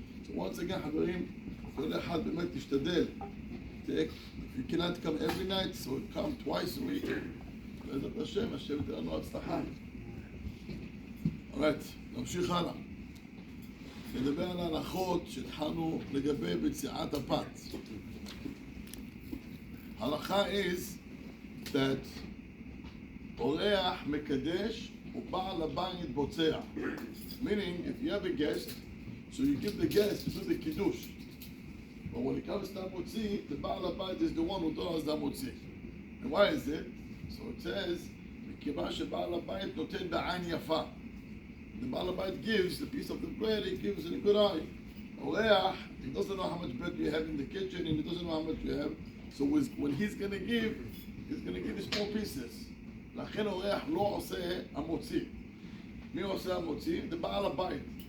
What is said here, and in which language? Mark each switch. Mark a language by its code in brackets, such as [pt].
[en] So once again, [he] חברים, כל אחד באמת תשתדל. [en] If you cannot come every night, so come twice a week. [he] בעזרת השם, השם ייתן לנו הצלחה. [en] Alright, [he] נמשיך הלאה. נדבר על ההלכות שהתחלנו לגבי ביציאת הפת. [en] Halacha is that [he] אורח מקדש ובעל הבית בוצע. [en] Meaning, if you have a guest, so you give the guest to do the kiddush. But when it comes to Motzi, the Baal Habayit is the one who does the Motzi. And why is it? So it says, [he] מכיוון שבעל הבית נותן בעין יפה. [en] The Baal Habayit gives the piece of the bread, he gives in a good eye. Oreach, he doesn't know how much bread you have in the kitchen, and he doesn't know how much you have. So when he's going to give you small pieces. [he] לכן אורח לא עושה המוציא. מי עושה המוציא? [en] The Baal Habayit.